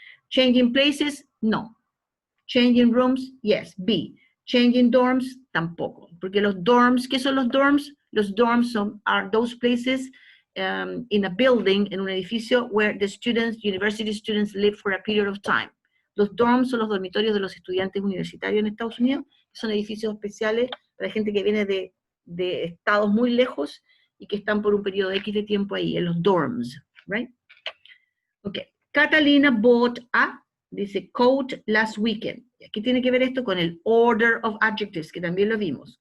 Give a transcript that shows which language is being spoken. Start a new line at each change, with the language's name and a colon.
English: Changing places, no. Changing rooms, yes, B. Changing dorms,
Spanish: tampoco. Porque los dorms, ¿qué son los dorms?
English: Los dorms are those places in a building,
Spanish: en un edificio,
English: where the students, university students live for a period of time.
Spanish: Los dorms son los dormitorios de los estudiantes universitarios en Estados Unidos, que son edificios especiales para gente que viene de estados muy lejos y que están por un periodo X de tiempo ahí, en los dorms, right?
English: Okay. Catalina bought a, dice, coat last weekend.
Spanish: Aquí tiene que ver esto con el
English: order of adjectives,
Spanish: que también lo vimos.